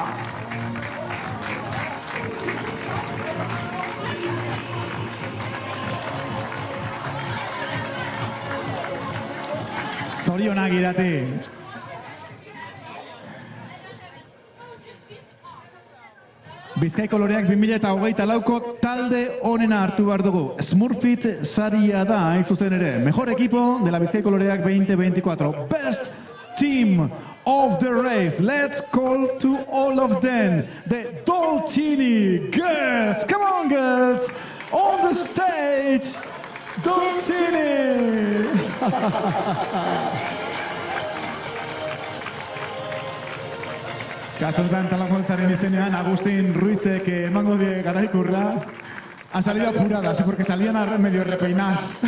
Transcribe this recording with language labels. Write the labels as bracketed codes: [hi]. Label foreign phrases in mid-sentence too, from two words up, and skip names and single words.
[eu] Zorionak Irati. Bizkaiko Loreak 2024ko talde onena hartu behar dugu. Smurfit saria da, hain zuzen ere. [es] Mejor equipo de la Bizkaiko Loreak 2024. [en] Best team of the race. Let's call to all of them. The Dolcini girls. Come on, girls. On the stage. Dolcini. [eu] Kasotan talakoltzaren izenean, Agustín Ruizek emango die garaikurra. [es] Han salido apuradas, porque salían medio repeinadas.